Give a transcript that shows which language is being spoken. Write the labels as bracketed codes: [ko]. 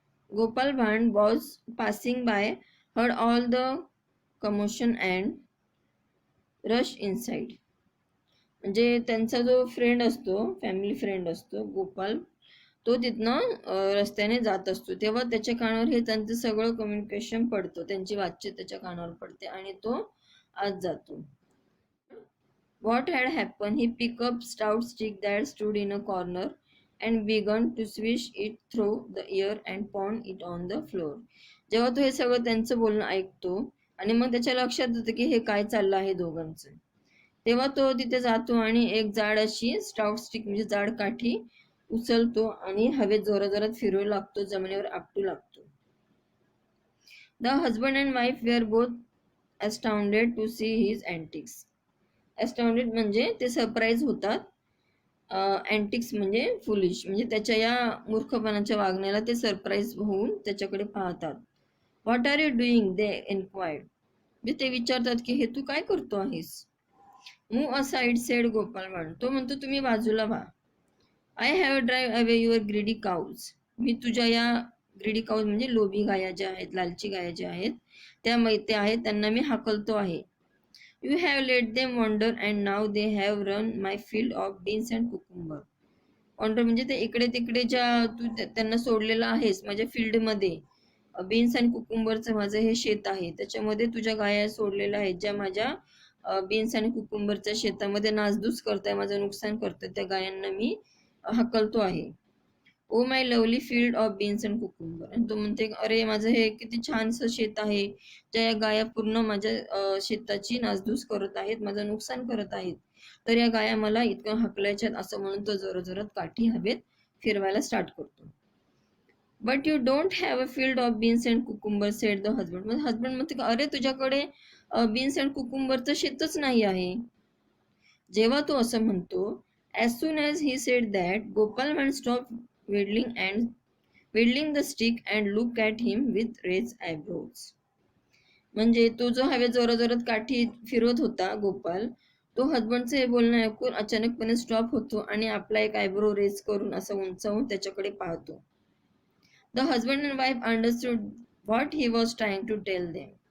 [en] Gopal Bhan was passing by, heard all the commotion and rushed inside. [mr] म्हणजे त्यांचा जो friend असतो, family friend असतो गोपाल, तो तिथनं रस्त्याने जात असतो तेव्हा त्याच्या कानावर हे त्यांचं सगळं कम्युनिकेशन पडतं, त्यांची बातचीत त्याच्या कानावर पडते आणि तो आत जातो. [en] What had happened? He picked up stout stick that stood in a corner and began to swish it through the air and pound it on the floor. [mr] जेव्हा तो हे सगळं त्यांचं बोलणं ऐकतो आणि मग त्याच्या लक्षात येतं की हे काय चाललं आहे दोघांचं, तेव्हा तो तिथे जातो आणि एक जाड अशी स्टाउट स्टिक म्हणजे जाड काठी उचलतो आणि हवेत जोराजोरात फिरवू लागतो, जमिनीवर आपटू लागतो. [en] The husband and wife were both astounded to see his antics. [mr] ॲस्टॉनिड म्हणजे ते सरप्राईज होतात, अँटिक्स म्हणजे फुलिश, म्हणजे त्याच्या या मूर्खपणाच्या वागण्याला ते सरप्राईज होऊन त्याच्याकडे पाहतात. [en] What are you doing, they enquired. [mr] म्हणजे ते विचारतात की हे तू काय करतो आहेस. [en] Move aside said Gopal Bhand. [mr] तो म्हणतो तुम्ही बाजूला व्हा. [en] I have drive away your greedy cows. [mr] मी तुझ्या या ग्रीडी काउज म्हणजे लोभी गाया ज्या आहेत, लालची गाया ज्या आहेत त्या मैते आहेत, त्यांना मी हाकलतो आहे. [en] You have let them wander and now they have run my field of beans and cucumber. [mr] Wander म्हणजे ते इकडे तिकडे ज्या तू त्यांना सोडलेलं आहेस माझ्या फील्डमध्ये, बीन्स आणि कुकुंबरचं माझं हे शेत आहे त्याच्यामध्ये तुझ्या गाया सोडलेल्या आहेत, ज्या माझ्या बीन्स आणि कुकुंबरच्या शेतामध्ये नासधूस करताय, माझं नुकसान करताय, त्या गायांना मी हकलतो आहे. [en] Oh my lovely field of beans and cucumber. [mr] आणि तो म्हणते अरे माझं हे किती छानसं शेत आहे, ज्या या गाया पूर्ण माझ्या शेताची नासधूस करत आहेत, माझं नुकसान करत आहेत, तर या गाया मला इतकं हकलायच्यात, असं म्हणून तो जोराजोरात काठी हवेत फिरवायला स्टार्ट करतो. [en] But you don't have a field of beans and cucumber said the husband. [mr] मग हजबंड म्हणते अरे तुझ्याकडे बीन्स अँड कुकुंबरचं शेतच नाही आहे. जेव्हा तो असं म्हणतो, [en] as soon as he said that, Gopal Bhan stopped wheedling the stick and looked at him with raised eyebrows. [mr] म्हणजे तो जो हवे जोराजोरात काठी फिरवत होता गोपाल, तो हजबंडचं हे बोलणं ऐकून अचानकपणे स्टॉप होतो आणि आपला एक आयब्रो रेज करून असं उंचावून त्याच्याकडे पाहतो. [en] The husband and wife understood what he was trying to tell them.